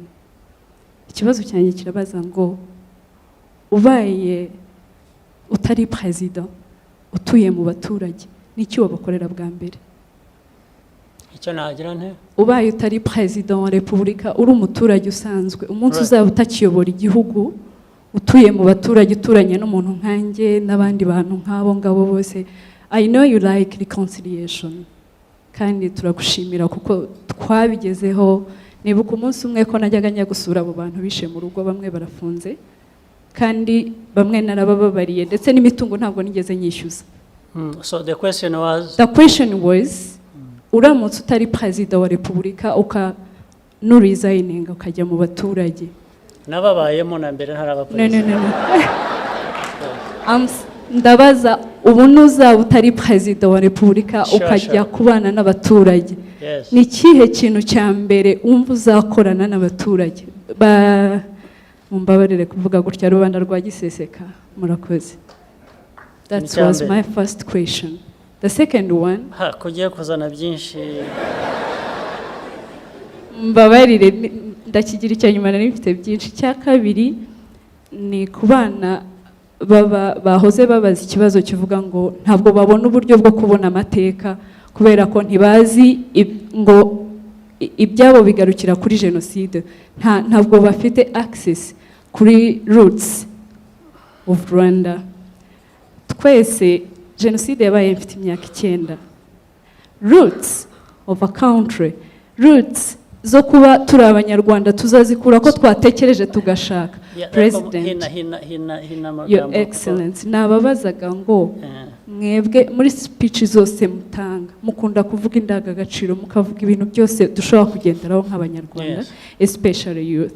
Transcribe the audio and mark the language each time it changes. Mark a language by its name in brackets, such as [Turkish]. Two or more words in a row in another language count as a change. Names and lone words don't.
[Kinyarwanda] Ikibazo cyanjye kirabaza ngo ubaye utari Prezida utuye mu baturage n'iki wabakorera bwa mbere? icyo nagira nte Ubaye utari Prezida wa Repubulika uri umuturage usanzwe umunsi uzaba utakiyobora igihugu utuye mu baturage uturanye n'umuntu nkanjye n'abandi bantu nk'abo ngabo bose. [English] I know you like reconciliation [Kinyarwanda] kandi turagushimira kuko twabigezeho. Nibuka umunsi umwe ko najyaga njya gusura abo bantu bishe mu rugo, bamwe barafunze kandi bamwe narabababariye ndetse n'imitungo ntabwo nigeze nyishyuza. [English] So the question [Kinyarwanda] was uramutse utari Prezida wa Repubulika nuresigninga ukajya mu baturage. Nababayemo na mbere ntari abaperezida. Ndabaza ubu nuzaba utari Prezida wa Repubulika ukajya kubana n'abaturage. Ni ikihe kintu cya mbere umva uzakorana n'abaturage? Mumbabarire kuvuga gutya rubanda rwa giseseka. Murakoze. [English] That was my first question. The second one, [Kinyarwanda] kugiye kuzana byinshi. Mbabarire ndakigira icyo nyuma nari mfite byinshi. Cya kabiri ni kubana bahoze babaza ikibazo kivuga ngo ntabwo babona uburyo bwo kubona amateka kubera ko ntibazi ngo ibyabo bigarukira kuri jenoside. Ntabwo bafite access kuri [English] roots of Rwanda. [Kinyarwanda] Twese jenoside yabaye mfite imyaka 9. [English] Roots of a country, [Kinyarwanda] roots zo kuba turi abanyarwanda tuzazikura ko twatekereje tugashaka. [English] President, Your Excellency, [Kinyarwanda] nababazaga ngo mwebwe muri speech zose mutanga mukunda kuvuga indangagaciro mukavuga ibintu byose dushobora kugenderaho nk'abanyarwanda, [English] especially youth.